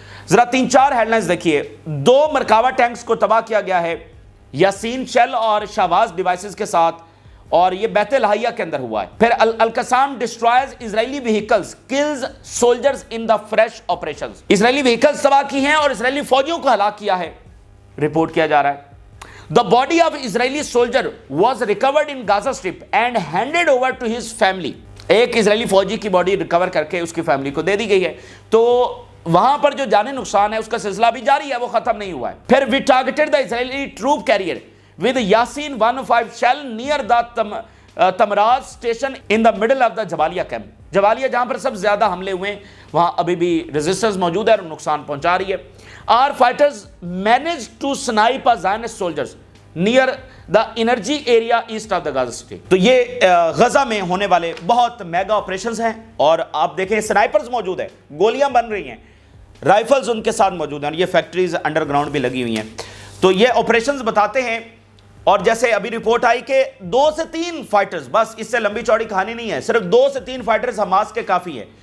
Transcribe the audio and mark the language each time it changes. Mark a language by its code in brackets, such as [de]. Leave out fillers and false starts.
[ur] ذرا 3-4 head lines دیکھیے. 2 مرکاوا tanks کو تباہ کیا گیا ہے یاسین شیل اور شہباز ڈیوائسز کے ساتھ, اور یہ بیت الحیہ کے اندر ہوا ہے. پھر [en] Al Qassam destroys Israeli vehicles kills soldiers in the fresh operations. [ur] Israeli vehicles تباہ کی ہیں اور اسرائیلی فوجیوں کو ہلاک کیا ہے, رپورٹ کیا جا رہا ہے. [en] The body of Israeli soldier was recovered in Gaza Strip and handed over to his family. [ur] ایک اسرائیلی فوجی کی باڈی ریکور کر کے اس کی فیملی کو دے دی گئی ہے. تو وہاں پر جو جانی نقصان ہے اس کا سلسلہ بھی جاری ہے, وہ ختم نہیں ہوا ہے. پھر [en] we targeted the Israeli troop carrier with Yasin 105 shell near the Tamraz station in the middle of the Jabalia camp. [ur] Jabalia جہاں پر سب زیادہ حملے ہوئے ہیں, وہاں ابھی بھی ریزسٹنس موجود ہے اور نقصان پہنچا رہی ہے. [en] Our fighters managed to snipe a Zionist soldiers near the energy area east of the Gaza City. [ur] تو یہ غزہ میں ہونے والے بہت میگا آپریشنز ہیں, اور آپ دیکھیں سنائپرز موجود ہیں, گولیاں بن رہی ہیں, رائفلز ان کے ساتھ موجود ہیں, اور یہ فیکٹریز انڈر گراؤنڈ بھی لگی ہوئی ہیں. تو یہ آپریشنز بتاتے ہیں. اور جیسے ابھی رپورٹ آئی کہ 2 سے 3 فائٹرز, بس اس سے لمبی چوڑی کہانی نہیں ہے, صرف 2 سے 3 فائٹرز حماس کے کافی ہیں.